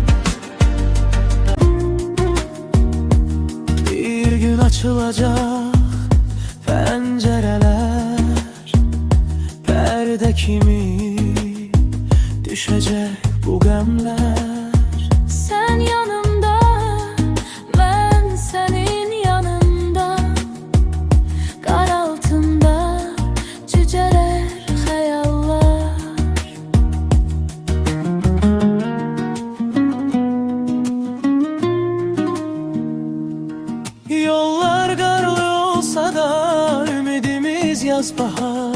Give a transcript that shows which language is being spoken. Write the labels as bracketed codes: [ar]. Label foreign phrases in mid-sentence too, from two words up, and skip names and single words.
[az] Bir gün açılacaq pəncərələr, pərdə kimi düşəcək bu qəmlər. [tr] Sen yanımda, ben senin yanında. Kar altında cüceler, hayallar. Yollar karlı olsa da ümidimiz yaz bahar.